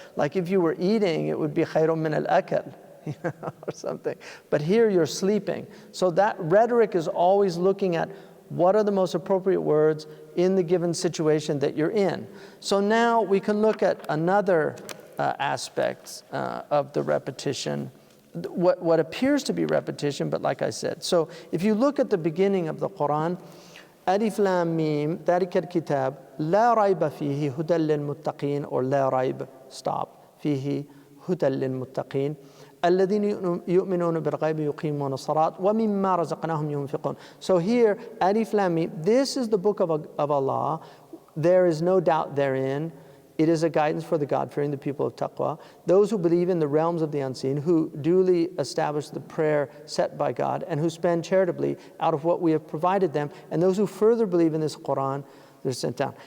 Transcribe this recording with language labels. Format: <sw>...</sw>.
<en>Like if you were eating, it would be</en> <ar>khayrun min al-akal,</ar> <en>or something. But here you're sleeping. So that rhetoric is always looking at What are the most appropriate words in the given situation that you're in? So now we can look at another aspect of the repetition, what appears to be repetition, but like I said. So if you look at the beginning of the Quran,</en> <ar>Alif Lam Mim, ذلك الكتاب لا ريب فيه هدى للمتقين, or لا ريب, stop, فيه هدى للمتقين الذين يؤمنون بالغيب يقيمون الصلاة ومما رزقناهم ينفقون.</ar> <en>So here, Alif Lam Mim, this is the book of Allah. There is no doubt therein. It is a guidance for the God-fearing, the people of taqwa, those who believe in the realms of the unseen, who duly establish the prayer set by God, and who spend charitably out of what we have provided them, and those who further believe in this Quran, they're sent down.</en>